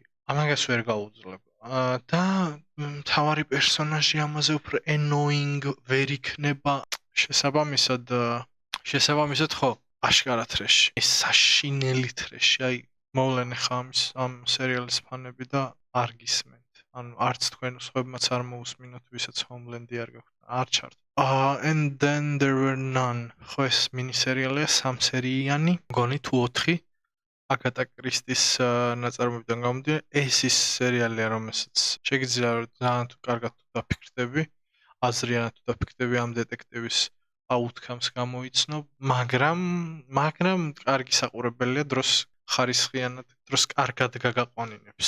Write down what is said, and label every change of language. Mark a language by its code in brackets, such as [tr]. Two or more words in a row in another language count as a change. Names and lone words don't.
[ka] ამაგას ვერ გაუძლებ. და მთავარი პერსონაჟი ამაზე უფრო annoying ვერ იქნება. შესაბამისად ხო, აშკარა ტრეში. ეს საშინელი ტრეში. აი, მოვლენ ხა ამ სერიალის ფანები და არ გისმენთ. ანუ არც თქვენ სხვებმაც არ მოусმინოთ, ვისაც Homeland-ი არ გაქვთ. არ ჩართ. [en] And then there were none. [ka] ხო ეს მინი-სერიალია 3 სერიიანი, მგონი თუ 4. Agatha Christie-ის ნაწარმოებიდან გამომდინარე, ეს ის სერიალია, რომელსაც შეგიძლია ძალიან თუ კარგად დაფიქრდები, აზრიანად დაფიქრდები ამ დეტექტივის outcomes გამოიცნო, მაგრამ კარგი საყურებელია, დროს ხარისხიანად, დროს კარგად გაგაყვანინებს.